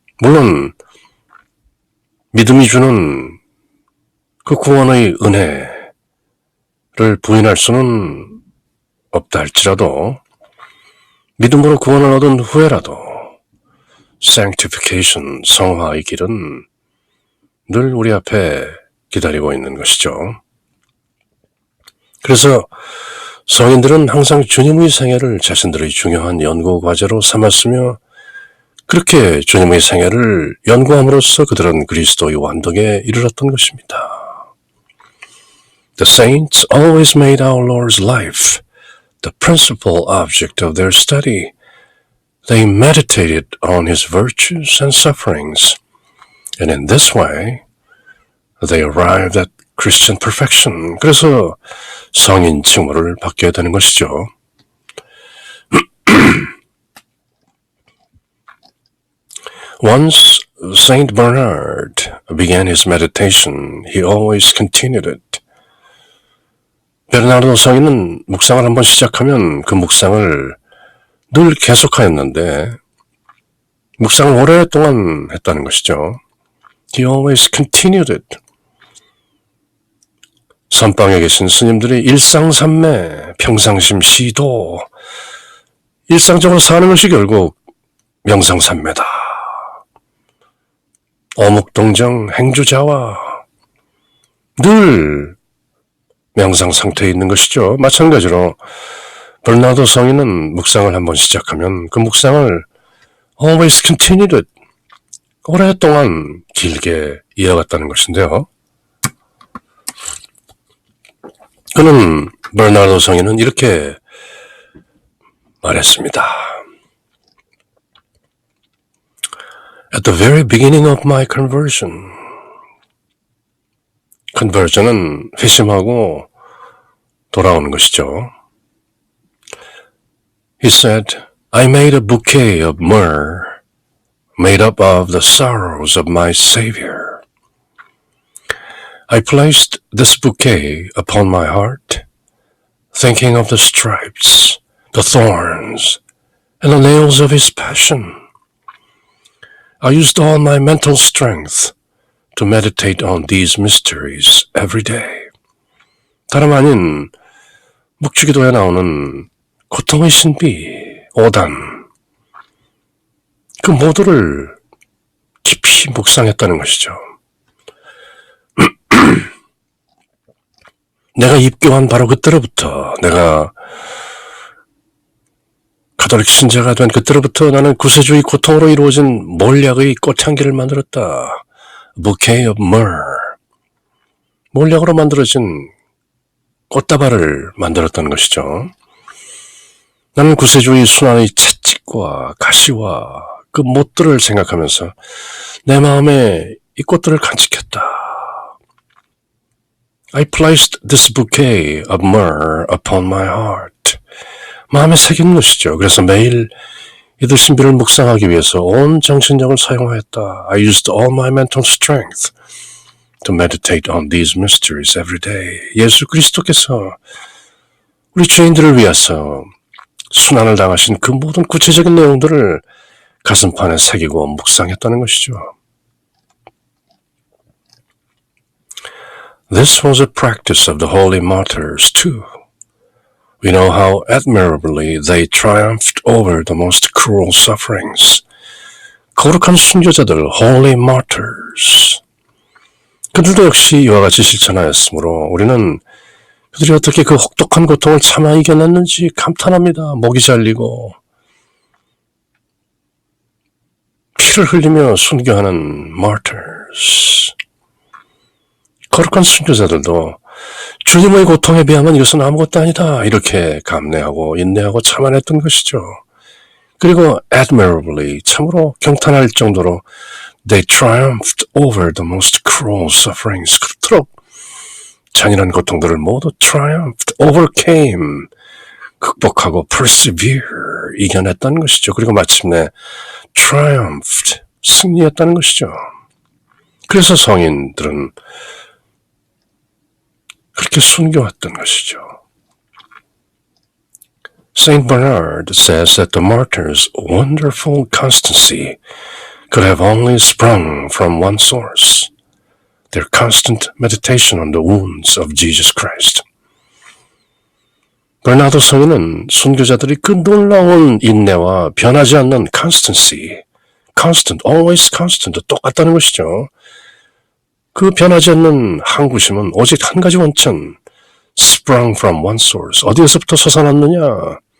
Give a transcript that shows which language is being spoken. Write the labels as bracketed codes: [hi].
[ko] 물론 믿음이 주는 그 구원의 은혜를 부인할 수는 없다 할지라도 믿음으로 구원을 얻은 후에라도 sanctification, 성화의 길은 늘 우리 앞에 기다리고 있는 것이죠. 그래서 성인들은 항상 주님의 생애를 자신들의 중요한 연구 과제로 삼았으며 그렇게 주님의 생애를 연구함으로써 그들은 그리스도의 완덕에 이르렀던 것입니다. [en] The saints always made our Lord's life the principal object of their study. They meditated on his virtues and sufferings, and in this way they arrived at Christian perfection. [ko] 그래서 성인 칭호를 받게 되는 것이죠. [en] Once Saint Bernard began his meditation, he always continued it. [ko] 베르나르도 성인은 묵상을 한번 시작하면 그 묵상을 늘 계속하였는데 묵상을 오랫동안 했다는 것이죠. [en] He always continued it. [ko] 선방에 계신 스님들이 일상삼매, 평상심 시도, 일상적으로 사는 것이 결국 명상삼매다. 어묵동정 행주자와 늘 명상 상태에 있는 것이죠. 마찬가지로 버나드 성인은 묵상을 한번 시작하면 그 묵상을 [en] always continued it. [ko] 오랫동안 길게 이어갔다는 것인데요. 그는 버나드 성인은 이렇게 말했습니다. [en] At the very beginning of my conversion, conversion은 [ko] 회심하고 돌아오는 것이죠. [en] He said, I made a bouquet of myrrh made up of the sorrows of my Savior. I placed this bouquet upon my heart, thinking of the stripes, the thorns, and the nails of his passion. I used all my mental strength to meditate on these mysteries every day. [ko] 다름 아닌 묵주기도에 나오는 고통의 신비, 오단, 그 모두를 깊이 묵상했다는 것이죠. 내가 입교한 바로 그때로부터, 내가 가톨릭 신자가 된 그때로부터 나는 구세주의 고통으로 이루어진 몰약의 꽃향기를 만들었다. [en] Bouquet of myrrh. [ko] 몰약으로 만들어진 꽃다발을 만들었다는 것이죠. 나는 구세주의 순환의 채찍과 가시와 그 못들을 생각하면서 내 마음에 이 꽃들을 간직했다. [en] I placed this bouquet of myrrh upon my heart. [ko] 마음에 새긴 것이죠. 그래서 매일 이들 신비를 묵상하기 위해서 온 정신력을 사용하였다. [en] I used all my mental strength to meditate on these mysteries every day. [ko] 예수 그리스도께서 우리 죄인들을 위해서 순환을 당하신 그 모든 구체적인 내용들을 가슴판에 새기고 묵상했다는 것이죠. [en] This was a practice of the holy martyrs too. We know how admirably they triumphed over the most cruel sufferings. [ko] 거룩한 순교자들, [en] holy martyrs. [ko] 그들도 역시 이와 같이 실천하였으므로 우리는 그들이 어떻게 그 혹독한 고통을 참아 이겨냈는지 감탄합니다. 목이 잘리고 피를 흘리며 순교하는 martyrs. 거룩한 순교자들도 주님의 고통에 비하면 이것은 아무것도 아니다. 이렇게 감내하고 인내하고 참아냈던 것이죠. 그리고 [en] admirably, [ko] 참으로 경탄할 정도로 [en] they triumphed over the most cruel sufferings. [ko] 그렇도록 잔인한 고통들을 모두 [en] triumphed, overcame, [ko] 극복하고 persevere, 이겨냈다는 것이죠. 그리고 마침내 triumphed, 승리했다는 것이죠. 그래서 성인들은 그렇게 순교했던 것이죠. [en] Saint Bernard says that the martyr's wonderful constancy could have only sprung from one source, their constant meditation on the wounds of Jesus Christ. [ko] 버나드 성인은 순교자들이 그 놀라운 인내와 변하지 않는 [en] constancy, constant, always constant, [ko] 똑같다는 것이죠. 그 변하지 않는 항구심은 오직 한 가지 원천, [en] sprung from one source, [ko] 어디에서부터 솟아났느냐?